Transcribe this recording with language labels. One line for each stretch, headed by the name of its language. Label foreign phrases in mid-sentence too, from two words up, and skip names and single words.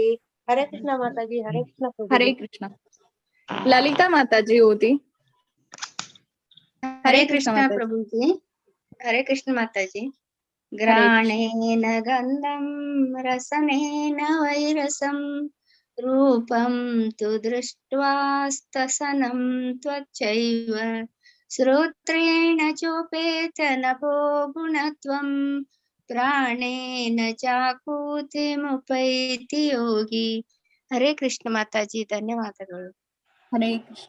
Kannada: ಹರೇ ಕೃಷ್ಣ ಮಾತಾಜಿ. ಹರೇ ಕೃಷ್ಣ ಪ್ರಭು. ಹರೇ ಕೃಷ್ಣ. ಲಲಿತಾ ಮಾತಾಜಿ ಓದಿ. ಹರೇ ಕೃಷ್ಣ ಪ್ರಭುಜಿ. ಹರೇ ಕೃಷ್ಣ ಮಾತಾಜಿ.
Sanskrit: ಗ್ರಾಣೇನ ಗಂಧಂ ರಸನೇನ ವೈರಸಂ ರೂಪಂ ತು ದೃಷ್ಟ್ವಾ ಸ್ತಸನಂ ತ್ವಚೈವ ಶ್ರೋತ್ರೇಣ ಚೋಪೇತ ನಭೋ ಗುಣತ್ವಂ ಪ್ರಾಣೇನ ಚಾಕೂತಿಮುಪೈತಿ ಯೋಗಿ.
Kannada: ಹರೇ ಕೃಷ್ಣ ಮಾತಾಜಿ. ಧನ್ಯವಾದಗಳು. ಹರೇ ಕೃಷ್ಣ.